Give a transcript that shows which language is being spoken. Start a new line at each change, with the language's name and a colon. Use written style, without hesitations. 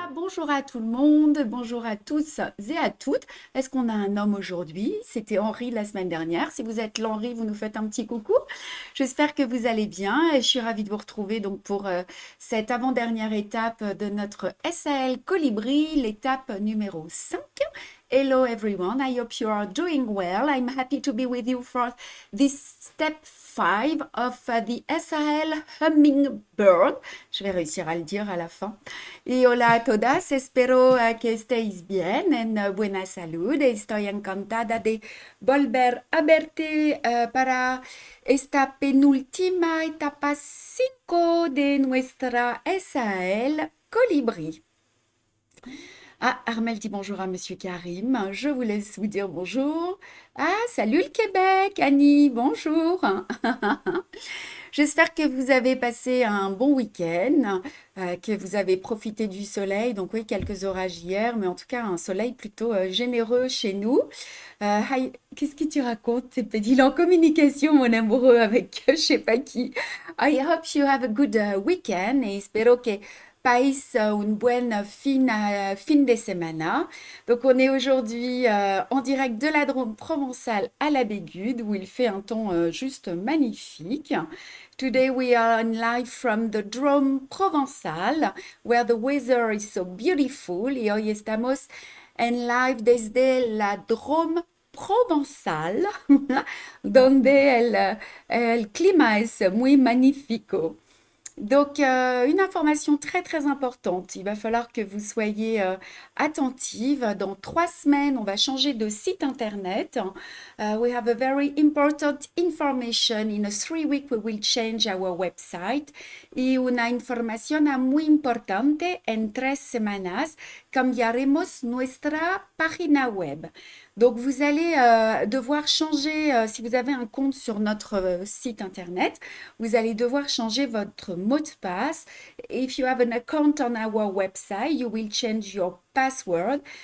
French: bonjour à tout le monde, bonjour à tous et à toutes. Est-ce qu'on a un homme aujourd'hui? C'était Henri la semaine dernière. Si vous êtes l'Henri, vous nous faites un petit coucou. J'espère que vous allez bien et je suis ravie de vous retrouver donc pour cette avant-dernière étape de notre SAL Colibri, l'étape numéro 5.
English: Hello everyone, I hope you are doing well. I'm happy to be with you for this step 5 of the SAL Hummingbird.
French: Je vais réussir à le dire à la fin.
Spanish: Y hola a todas, espero que estéis bien en buena salud. Estoy encantada de volver a verte para esta penúltima etapa 5 de nuestra SAL Colibri.
French: Ah, Armel dit bonjour à Monsieur Karim. Je vous laisse vous dire bonjour. Ah, salut le Québec, Annie, bonjour. J'espère que vous avez passé un bon week-end, que vous avez profité du soleil. Donc oui, quelques orages hier, mais en tout cas un soleil plutôt généreux chez nous. Qu'est-ce que tu racontes? Il est en communication, mon amoureux, avec je sais pas qui.
English: I hope you have a good weekend
Spanish: et espero que país un buen fin de semana.
French: Donc on est aujourd'hui en direct de la Drôme provençale à la Bégude où il fait un temps juste magnifique.
English: Today we are on live from the Drôme provençal where the weather is so beautiful.
Spanish: Y hoy estamos en live desde la Drôme provençal donde el clima es muy magnífico.
French: Donc, une information très très importante. Il va falloir que vous soyez attentive. Dans 3 semaines, on va changer de site internet.
English: We have a very important information. In a 3 week, we will change our website.
Spanish: Y una información muy importante. En 3 semanas, cambiaremos nuestra página web.
French: Donc, vous allez devoir changer, si vous avez un compte sur notre site internet, vous allez devoir changer votre mot de passe.
English: If you have an account on our website, you will change your password.